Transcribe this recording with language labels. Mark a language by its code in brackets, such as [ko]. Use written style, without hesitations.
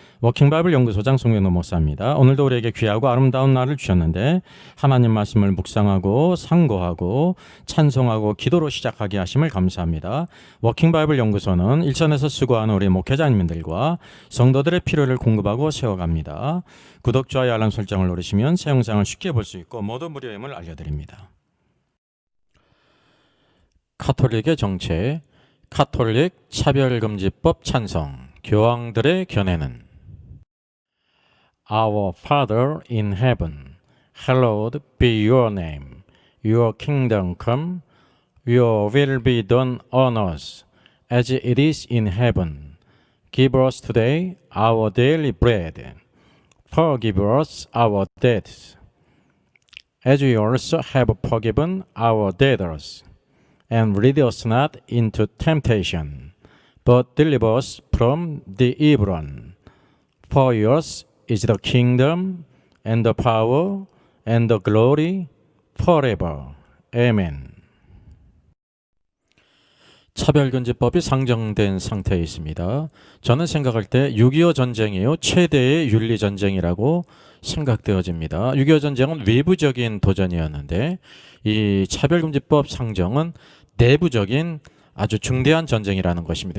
[ko] 워킹바이블 연구소장 송영노 목사입니다. 오늘도 우리에게 귀하고 아름다운 날을 주셨는데 하나님 말씀을 묵상하고 상고하고 찬송하고 기도로 시작하게 하심을 감사합니다. 워킹바이블 연구소는 일선에서 수고하는 우리 목회자님들과 성도들의 필요를 공급하고 세워갑니다. 구독, 좋아요, 알람 설정을 누르시면 새 영상을 쉽게 볼 수 있고 모두 무료임을 알려드립니다. 카톨릭의 정체, 카톨릭 차별금지법 찬성, 교황들의 견해는 [en] Our Father in heaven, hallowed be your name. Your kingdom come, your will be done on earth as it is in heaven. Give us today our daily bread. Forgive us our debts, as we also have forgiven our debtors. And lead us not into temptation, but deliver us from the evil one. For yours is the kingdom, and the power, and the glory, forever. Amen. [ko] 차별금지법이 상정된 상태에 있습니다. 저는 생각할 때 6.25 전쟁이요 최대의 윤리전쟁이라고 생각되어집니다. 6.25 전쟁은 외부적인 도전이었는데 이 차별금지법 상정은 내부적인 아주 중대한 전쟁이라는 것입니다.